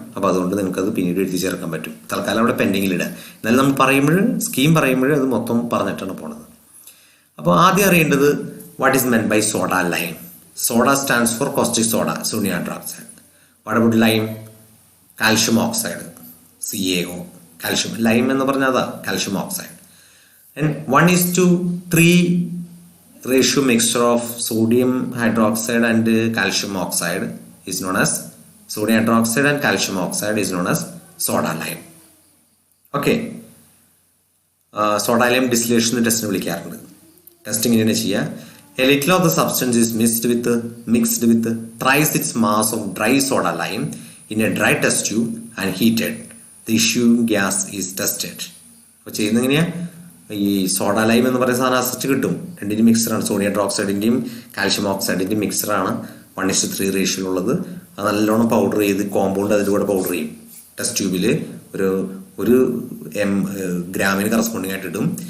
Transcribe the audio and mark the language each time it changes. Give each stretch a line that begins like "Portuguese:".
Malayalam: അപ്പോൾ അതുകൊണ്ട് നിങ്ങൾക്കത് പിന്നീട് എഴുതി ചേർക്കാൻ പറ്റും. തൽക്കാലം അവിടെ പെൻഡിങ്ങിലിടുക. എന്നാലും നമ്മൾ സ്കീം പറയുമ്പോൾ അത് മൊത്തം പറഞ്ഞിട്ടാണ് പോണത്. അപ്പോൾ ആദ്യം അറിയേണ്ടത്
English: What is meant by soda lime. Soda stands for caustic soda, sodium hydroxide. What about lime?
Malayalam: Calcium oxide, CaO. Calcium lime എന്ന് പറഞ്ഞാൽ അതാ calcium oxide.
English: And 1:3 ratio mixture of sodium hydroxide and calcium oxide is known as sodium hydroxide and calcium oxide is known as soda lime. Okay.
Malayalam: Soda lime distillation test വിളിക്കാറുണ്ട്. Testing ഇങ്ങനെ ചെയ്യുക.
English: A little of the substance is mixed with thrice its mass of dry soda lime in a dry test tube and heated. The issuing gas is tested.
Malayalam: അപ്പോൾ ചെയ്യുന്നത് എങ്ങനെയാണ്? ഈ soda lime എന്ന് പറയുന്ന സാധനം അസറ്റ് കിട്ടും. രണ്ടിൻ്റെ മിക്സറാണ്. Sodium ഹൈഡ്രോക്സൈഡിൻ്റെയും calcium ഓക്സൈഡിൻ്റെയും മിക്സറാണ് 1:3 റേഷ്യോയിലുള്ളത്. അത് നല്ലോണം പൗഡർ ചെയ്ത് കോമ്പൗണ്ട് അതിൻ്റെ കൂടെ പൗഡർ ചെയ്യും. ടെസ്റ്റ് ട്യൂബിൽ ഒരു ഗ്രാമിന് കറസ്പോണ്ടിങ് ആയിട്ട് ഇടും.